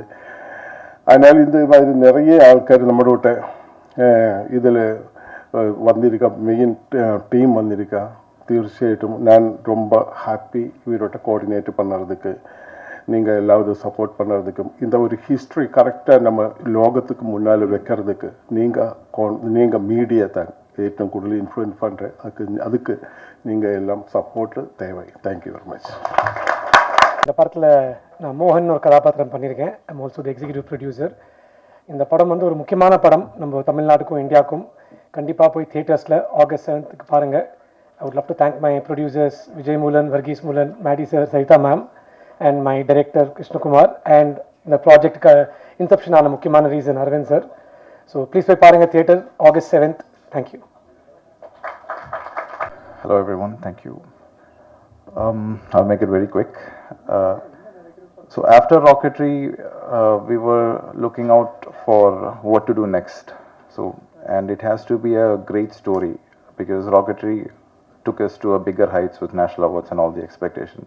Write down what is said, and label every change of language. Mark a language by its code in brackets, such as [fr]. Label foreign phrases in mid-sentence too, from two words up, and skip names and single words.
[ta] அதனால் இந்த மாதிரி நிறைய ஆட்கள் நம்மளோட இதில் வந்திருக்கா, மெயின் டீம் வந்திருக்கா. തീർച്ചയായിട്ടും நான் ரொம்ப ஹாப்பி இவரோட கோஆர்டினேட் பண்ணுறதுக்கு, நீங்கள் எல்லாரும் சப்போர்ட் பண்ணுறதுக்கும், இந்த ஒரு ஹிஸ்ட்ரி கரெக்டாக நம்ம லோகத்துக்கு முன்னால் வைக்கிறதுக்கு நீங்கள் மீடியா தான் [ml] ഏറ്റവും കൂടുതൽ [ta] இன்ஃப்ளூயன்ஸ் பண்ணுறேன். அதுக்கு நீங்கள் எல்லாம் சப்போர்ட்டு தேவை. [en] thank you very much. [ta] இந்த படத்தில் நான் மோகன் ஒரு கதாபாத்திரம் பண்ணியிருக்கேன். [en] I'm also the executive producer. [ta] இந்த படம் வந்து ஒரு முக்கியமான படம் நம்ம தமிழ்நாட்டுக்கும் இந்தியாவுக்கும். கண்டிப்பாக போய் தியேட்டர்ஸில் August 7th பாருங்கள். [en] I would love to thank my producers Vijay Moolan, Varghese Moolan, Maddie sir, Sarita ma'am, and my director Krishna Kumar, and the project inception [ta] ஆன முக்கியமான [en] ரீசன் அரவிந்த் sir. So please [ta] போய் பாருங்கள் [en] தியேட்டர் August 7th. Thank you. Hello everyone, thank you. I'll make it very quick. So after Rocketry, we were looking out for what to do next. And it has to be a great story because Rocketry took us to a bigger heights with national awards and all the expectations.